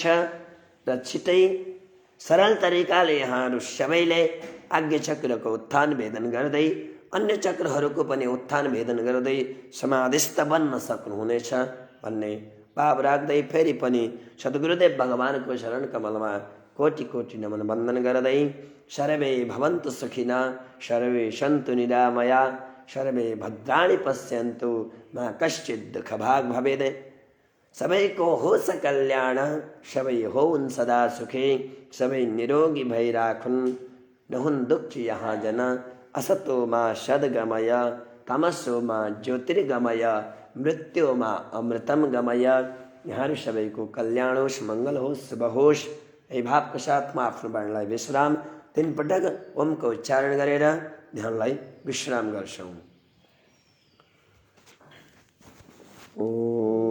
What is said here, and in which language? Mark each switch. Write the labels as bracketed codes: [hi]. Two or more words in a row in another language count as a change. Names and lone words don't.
[ne] र छिटै सरल तरिकाले यहाँहरू सबैले आज्ञा चक्रको उत्थान भेदन गर्दै अन्य चक्रहरूको पनि उत्थान भेदन गर्दै समाधिस्थ बन्न सक्नुहुनेछ भन्ने भाव राख्दै फेरि पनि सद्गुरुदेव भगवानको शरण कमलमा कोटि कोटि नमन वन्दन गर्दै [sa] सर्वे भवन्तु सुखिनः, सर्वे सन्तु निरामया, सर्वे भद्राणि पश्यन्तु मा कश्चित् दुःखभाग् भवेत्। [ne] सबैको होस् कल्याण, सबै होउन् सदा सुखी, सबै निरोगी भइराखुन्, नहुन् दुःखी यहाँ जन, [sa] असतो मा सद्गमय, तमसोमा ज्योतिर्गमय मृत्योमा अमृतम गमय। [ne] यहाँ सबैको कल्याण होस्, मङ्गल होस्, शुभ होस्। यही भावका साथमा आफ्नो वाणीलाई विश्राम 3 पटक ओमको उच्चारण गरेर ध्यानलाई विश्राम गर्छौँ। ओम